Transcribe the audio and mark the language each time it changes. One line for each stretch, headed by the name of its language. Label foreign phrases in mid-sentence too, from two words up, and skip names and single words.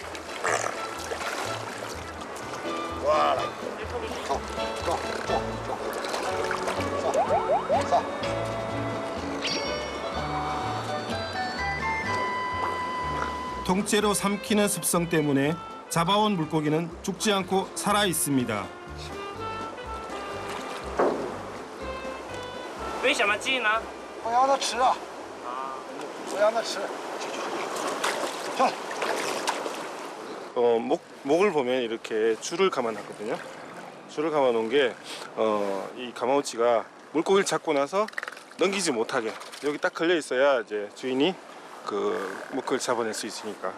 Korean: 통째로 삼키는 습성 때문에 잡아온 물고기는 죽지 않고 살아 있습니다.
Chinese: 为什么记呢？不让它吃啊！不让它吃。
Korean: 목을 보면 이렇게 줄을 감아놨거든요. 줄을 감아놓은 게 이 가마우치가 물고기를 잡고 나서 넘기지 못하게 여기 딱 걸려 있어야 이제 주인이 그 물고기를 잡아낼 수 있으니까.